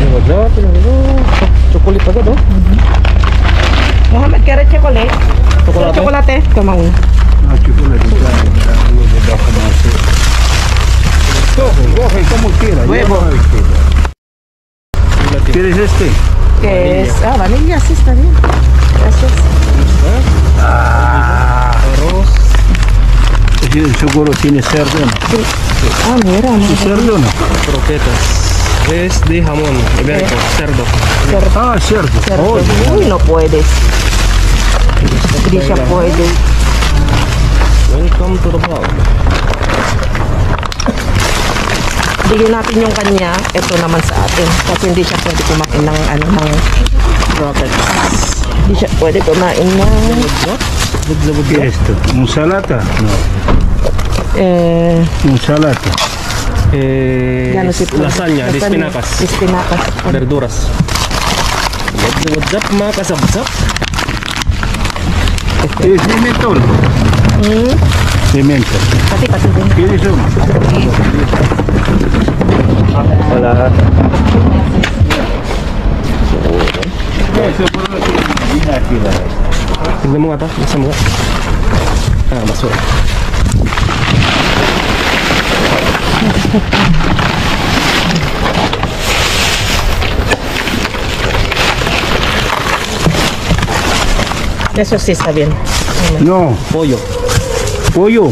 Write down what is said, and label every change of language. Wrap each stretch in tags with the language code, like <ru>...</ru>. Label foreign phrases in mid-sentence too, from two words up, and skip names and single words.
<tl>Sarap yun. Chocolate agad oh.</tl> <en>Muhammad, carrot chocolate. Chocolate.</en> <tl>Chocolate. Tama una.</tl> <es>Ah, chocolate. Coge, como quiera. Huevo. ¿Quieres este? Que es... Ah, vanilla, sí, está bien. Gracias. Arroz. Seguro tiene cerdo, ¿no? Ah, mira. ¿Sí, cerdo, no? Croquetas. Es de jamón ibérico, cerdo. Ah, cerdo. Cerdo. Oh, Uy, no puedes.</es> <tl>Hindi siya pwede.</tl> <en>Welcome to the vlog.</en> <tl>Bigyan natin yung kanya. Ito naman sa atin. Kasi hindi siya pwede kumain ng ano ng croquettes. Hindi siya pwede kumain ng...</tl> <es>¿qué es esto? ¿Ensalada? No. Ensalada. Lasagna, de espinacas. Espinacas. Verduras.</es> <en>What's up</en> <tl>mga kasabsap?</tl> <es>¿Es pimentón? Pimiento.</es> <tl>Pati din.</tl> <es>¿Quieres uno?</es> <tl>Wala.</tl> <es>Eso por lo que viene aquí la...</es> <tl>Tignan mo nga ito. Nasa mo. Ah, basura.</tl> <es>Eso sí está bien. No, Pollo. pollo.</es>